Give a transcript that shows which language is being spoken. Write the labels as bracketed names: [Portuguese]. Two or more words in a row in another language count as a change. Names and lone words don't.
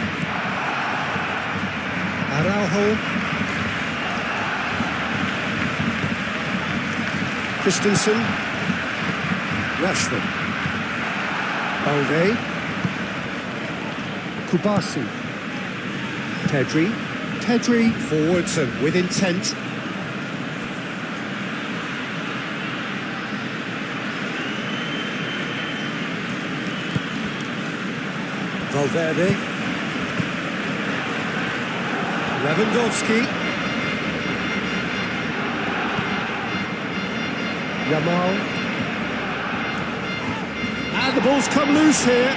[English] Araujo. Christensen, Rashford, Balde, Kubasi, Pedri forwards and with intent. Valverde, Lewandowski. Yamal, ball's come loose here.